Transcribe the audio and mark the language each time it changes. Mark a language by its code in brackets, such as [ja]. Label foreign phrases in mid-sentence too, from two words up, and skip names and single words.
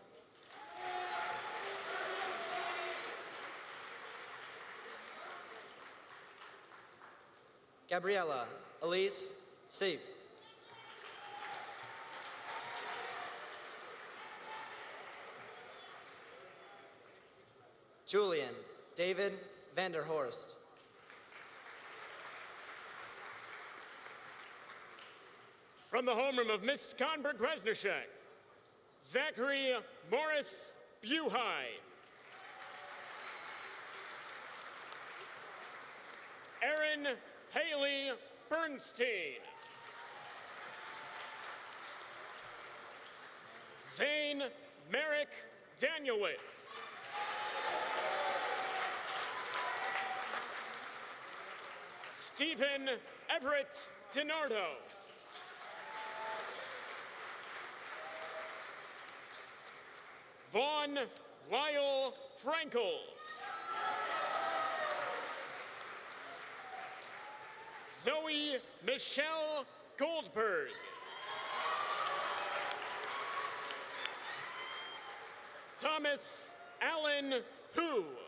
[en] Gabriella Elise Seep. Julian David Vanderhorst. From the homeroom of Miss Skonberg-Resnishek, Zachary Morris Buhai. Erin Haley Bernstein. Zane Merrick Danielitz. Stephen Everett DiNardo. Vaughn Lyle Frankel. Zoe Michelle Goldberg. Thomas Allen Hu.